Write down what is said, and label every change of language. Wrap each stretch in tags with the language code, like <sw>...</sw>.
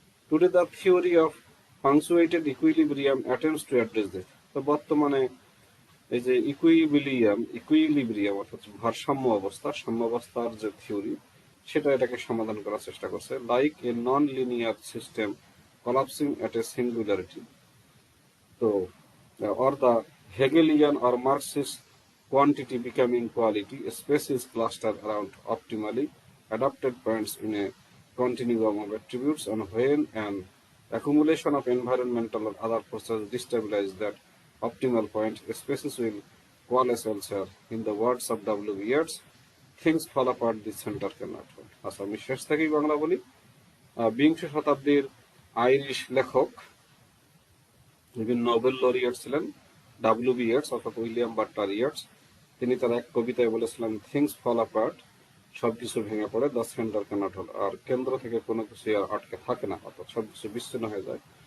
<en>Today the theory of punctuated equilibrium attempts to address this.</en> <bn>তো বর্তমানে এই যে ইকুইলিব্রিয়াম অর্থাৎ সাম্যাবস্থার যে থিওরি, সেটা এটাকে সমাধান করার চেষ্টা করছে।</bn> <en>Like a non linear system collapsing at a singularity. So, or the Hegelian or Marxist quantity becoming quality, a space is clustered around optimally adapted points in a continuum of attributes, and when an accumulation of environmental or other forces destabilize that optimal point, spaces will coalesce elsewhere. In the words of W. Yeats, things fall apart, the center cannot hold.</en> <bn>আচ্ছা, আমি শেষ থেকেই বাংলা বলি। বিংশ শতাব্দীর Irish লেখক যিনি Nobel laureate ছিলেন W.B. ইয়েটস অর্থাৎ উইলিয়াম বাটলার ইয়েটস, তিনি তার এক কবিতায় বলেছিলেন</bn> <en>things fall apart,</en> <bn>সবকিছু ভেঙে পড়ে,</bn> <en>the centre cannot hold,</en> <bn>আর কেন্দ্র থেকে কোনো কিছু আর আটকে থাকে না, অর্থাৎ সবকিছু বিচ্ছিন্ন হয়ে যায়।</bn>